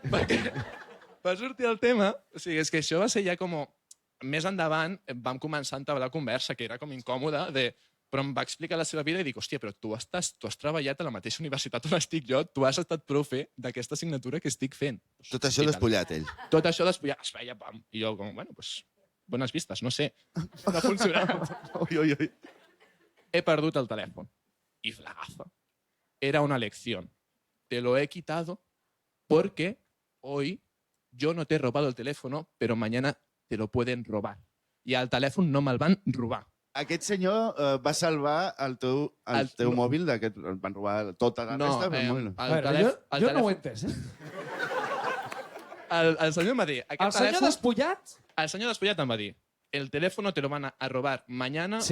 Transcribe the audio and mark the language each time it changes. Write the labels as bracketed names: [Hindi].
[Catalan] Perquè va sortir el tema, o sigui, és que això va ser ja com... Més endavant vam començar a entablar conversa, que era com incòmoda, però em va explicar la seva vida i dic, hòstia, però tu has treballat a la mateixa universitat on estic jo, tu has estat profe d'aquesta assignatura que estic fent. Tot això despullat, ell. Tot això despullat, es veia, pam. I jo, com, bueno, pues, bones vistes, no sé. No funcionava. Ui. He perdut el telèfon. [Spanish] Y flagazo. Era una lección. Te lo he quitado porque hoy yo no te he robado el teléfono, pero mañana te lo pueden robar. [Catalan] I el telèfon no me'l van robar. Aquest senyor va salvar el teu mòbil d'aquest... Van robar tota la resta, però el mòbil no. Jo no ho he entès, eh? El senyor em va dir... El senyor despullat? El senyor despullat em va dir [Spanish] el teléfono te lo van a robar mañana